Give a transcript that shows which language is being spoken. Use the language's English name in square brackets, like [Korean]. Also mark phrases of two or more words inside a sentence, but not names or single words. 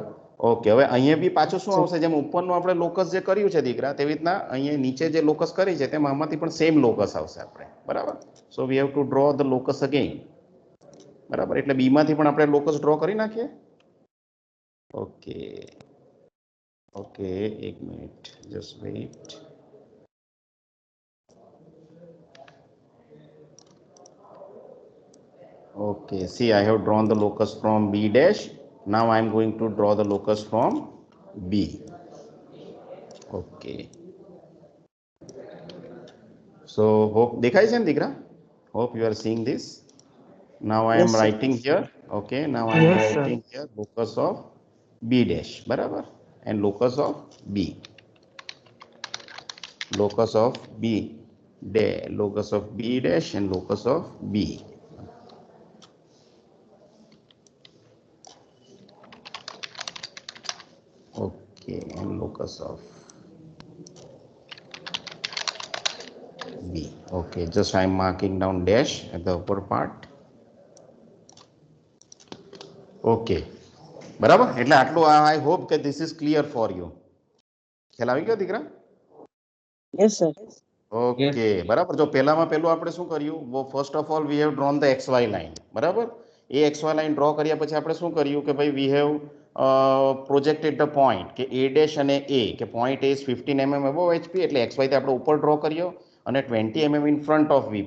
[Gujarati] ઓકે, હવે અહીંયા બી પાછું શું આવશે, જેમ ઉપરનું આપણે લોકસ જે કર્યું છે દીકરા, તેવી રીતના અહીંયા નીચે જે લોકસ કરી છે તેમાં આમાંથી પણ [English] same locus [Gujarati] આવશે આપણે. [English] બરાબર. So we have to draw the locus again. [Gujarati] બરાબર, એટલે બી માંથી પણ આપણે [English] locus draw [Gujarati] કરી નાખીએ. ઓકે, ઓકે, એક મિનિટ, [English] just wait. Okay, see, I have drawn the locus from B dash. Now I am going to draw the locus from B. Okay. So, hope [Gujarati] દેખાય છે ને દીકરા? [English] Hope you are seeing this. Now I am Yes, sir. writing here. Okay, now I am writing here locus of B dash. બરાબર? And locus of B. Locus of B dash. Locus of B dash and locus of B. Okay, and locus of B. Okay, just I am marking down dash at the upper part. [Gujarati] Okay, બરાબર. એટલે આટલું [English] I hope that this is clear for you. [Gujarati] ખ્યાલ આવી ગયો દીકરા? [English] Yes, sir. [Gujarati] ઓકે, બરાબર. જો પહેલામાં પહેલું આપણે શું કર્યું, [English] First of all we have drawn the XY line. [Gujarati] બરાબર. એ [English] XY line draw [Gujarati] કર્યા પછી આપણે શું કર્યું કે ભાઈ [English] we have projected the point [Gujarati] કે A ડેશ અને A, કે [English] point A is 15 mm above HP, [Gujarati] એટલે XY તે આપણે ઉપર ડ્રો કર્યો અને [English] 20 mm in front of VP.